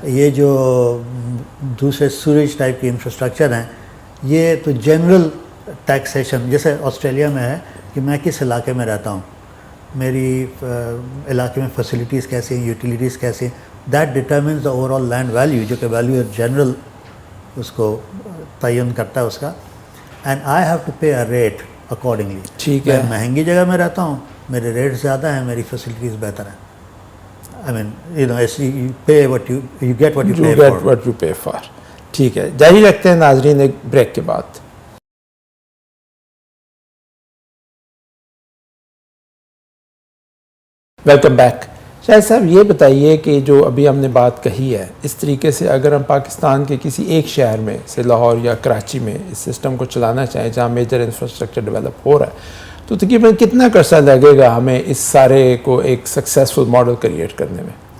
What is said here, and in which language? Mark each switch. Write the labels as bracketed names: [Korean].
[Urdu] یہ جو دوسرے سوریج ٹائپ کی انفراسٹرکچر ہیں, یہ تو جنرل ٹیکسیشن, جیسے آسٹریلیا میں ہے کہ میں کس علاقے میں رہتا ہوں, میری علاقے میں فیسلٹیز کیسی ہیں, یوٹیلیٹیز کیسی ہیں, [English] that determines the overall land value, [Urdu] جو کہ ویلیو جنرل اس کو تعین کرتا ہے اس کا, [English] And I have to pay a rate accordingly. [Urdu] ٹھیک ہے. میں مہنگی جگہ میں رہتا ہوں, میرے ریٹ زیادہ ہیں, میری فیسلٹیز بہتر ہیں. [English] I mean, you know, it's, you pay what you get what you You pay get for. what you pay for. [Urdu] ٹھیک ہے، جاری رکھتے ہیں ناظرین ایک بریک کے بعد. Welcome back. شاہد صاحب یہ بتائیے کہ جو ابھی ہم نے بات کہی ہے، اس طریقے سے اگر ہم پاکستان کے کسی ایک شہر میں سے لاہور یا کراچی میں اس سسٹم کو چلانا چاہیں جہاں میجر انفراسٹرکچر ڈیولپ ہو رہا ہے، تو تقریباً کتنا عرصہ لگے گا ہمیں اس سارے کو ایک سکسیزفل ماڈل کریٹ کرنے میں؟